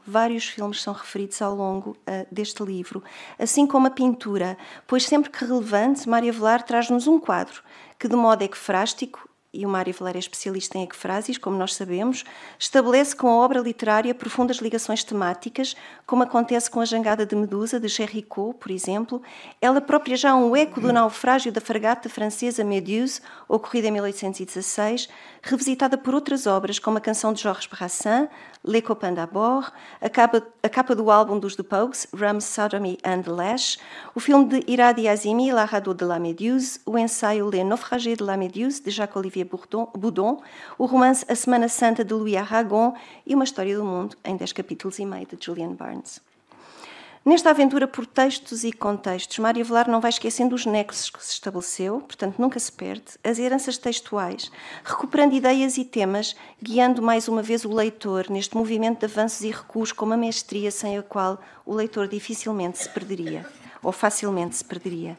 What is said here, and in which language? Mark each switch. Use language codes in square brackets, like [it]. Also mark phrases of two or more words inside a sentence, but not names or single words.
[pt] Vários filmes são referidos ao longo deste livro, assim como a pintura, pois sempre que relevante, Mário Avelar traz-nos um quadro que, de modo ecfrástico, e o Mário Avelar é especialista em ecfrásis, como nós sabemos, estabelece com a obra literária profundas ligações temáticas, como acontece com a Jangada de Medusa, de Géricault, por exemplo. Ela própria já há um eco do naufrágio da fragata francesa Méduse, ocorrida em 1816, revisitada por outras obras, como a canção de Georges Brassens, Les Copains d'Abord, a capa do álbum dos The Pogues, Rum, Sodomy and Lash, o filme de Iradi Azimi, La Radeau de la Méduse, o ensaio Les Naufragés de la Méduse, de Jacques-Olivier Boudon, o romance A Semana Santa, de Louis Aragon, e Uma História do Mundo, em 10 capítulos e meio, de Julian Barnes. Nesta aventura por textos e contextos, Mário Avelar não vai esquecendo os nexos que se estabeleceu, portanto nunca se perde, as heranças textuais, recuperando ideias e temas, guiando mais uma vez o leitor neste movimento de avanços e recuos com uma mestria sem a qual o leitor dificilmente se perderia, ou facilmente se perderia.